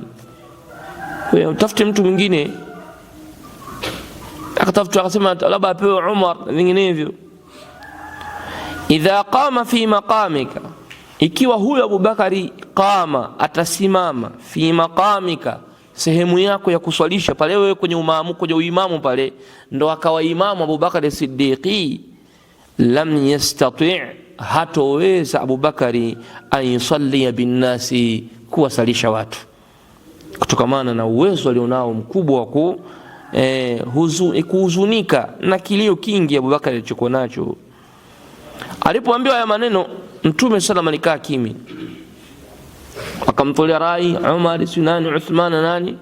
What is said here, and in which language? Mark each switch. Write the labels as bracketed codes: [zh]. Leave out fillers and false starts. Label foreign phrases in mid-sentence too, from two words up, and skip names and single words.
[sw] Kwa hiyo tafute mtu mwingine, akatafuta akasema labda apewe Umar na vinginevyo. [ar] إذا قام في مقامك, [sw] ikiwa huyo Abu Bakari qama, atasimama, [ar] في مقامك, [sw] sehemu yako ya kuswalisha pale, wewe kwenye uimamu pale, ndo akawa imamu Abu Bakari Siddiqi, [ar] لم يستطع', [sw] hatoweza Abu Bakari [ar] أن يصلي بالناس, [sw] kuwasalisha watu, kutokamana na uwezo alionao mkubwa wa kuhuzunika na kilio kingi Abu Bakari alichokuwa nacho. Alipoambiwa haya maneno, Mtume [ar] صلى الله عليه وسلم [sw] alikaa kimya, akamtolea rai Umar, Sunani, Uthman na nani.